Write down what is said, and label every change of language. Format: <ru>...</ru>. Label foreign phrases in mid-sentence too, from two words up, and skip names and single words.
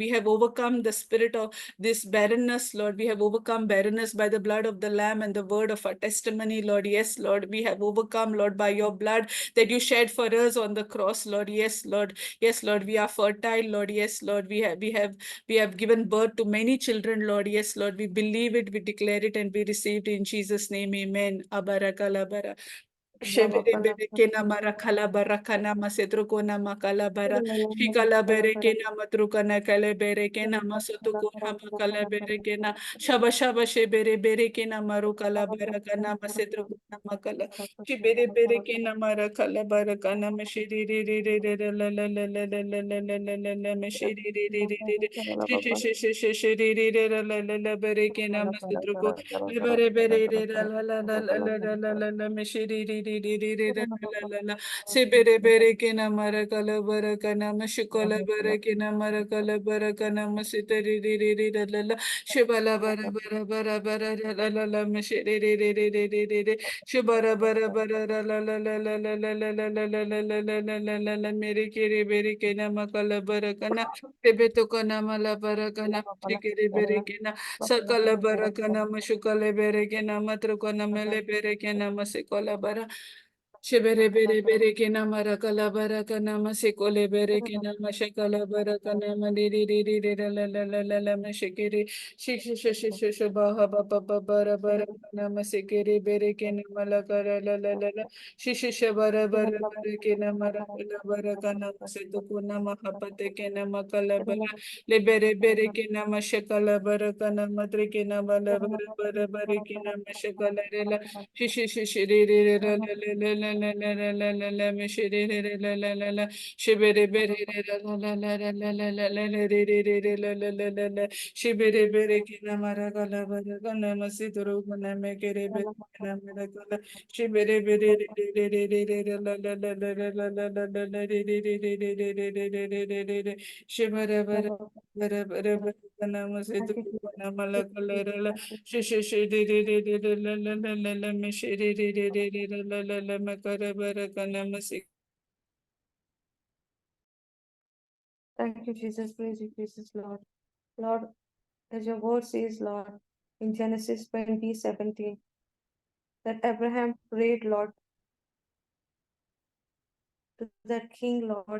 <en>We have overcome the spirit of this barrenness, Lord. We have overcome barrenness by the blood of the Lamb and the word of our testimony, Lord. Yes, Lord. We have overcome, Lord, by your blood that you shed for us on the cross, Lord. Yes, Lord. Yes, Lord. We are fertile, Lord. Yes, Lord. We have given birth to many children, Lord. Yes, Lord. We believe it, we declare it, and we received it in Jesus' name. Amen. Abarakalabara. Shebere bere ke nama rakhala barakana masetro ko nama kalabara shikala bere ke nama trukana kale bere ke nama sotuko hama kala bere ke na shaba shaba shebere bere ke nama rukala barakana masetro ko nama kala shibere bere ke nama rakhala barakana mashiri re re re re re la la la la la la la la la la la mashiri re re re re re shi shi shi shi shi re re re la la la la bere ke nama setro ko bere bere re la la la la la la la la la mashiri re Sibere bere kina mara kala bara kana mashikola bara kina mara kala bara kana masiteri ri ri ri la la shibala bara bara bara bara la la la mashiri ri ri ri ri ri ri ri shibara bara bara la la la la la la la la la la la la la la la la la la mere kiri bere kina makala bara kana tebe to kana mala bara kana shikiri bere kina sakala bara kana mashukale bere kina matru kana mele bere kina masikola bara Shibere bere bere ke nama rakala bara kana masikole bere ke nama shakala bara kana mandiri ri ri ri la la la la la mashikiri shish shish shish shish baha ba ba ba bara bara kana masikiri bere ke nama la kara la la la la shish shish bara bara bara ke nama rakala bara kana masitu kuna mahapate ke nama kala bara le bere bere ke nama shakala bara kana matre ke nama la bara bara bara ke nama shakala re la Shishi shishi re re re la la la la la la la la la la me shi re re re la la la la shibere bere re la la la la la la la la la re re re re la la la la la shibere bere ki na mara gala bara gana masiduru gana me kere bere na mera gala shibere bere re re re re re re la la la la la la la la la re re re re re re re re re re re re re shibere bere bere bere bere gana masiduru gana mala gala re la Shi shi shi di di di di di la la la la la me shi di di di di di la la la la me kara bara kana masi. Thank you, Jesus. Praise you, Jesus, Lord. Lord, as your word says, Lord, in Genesis 20:17, that Abraham prayed, Lord, to that king, Lord.</en>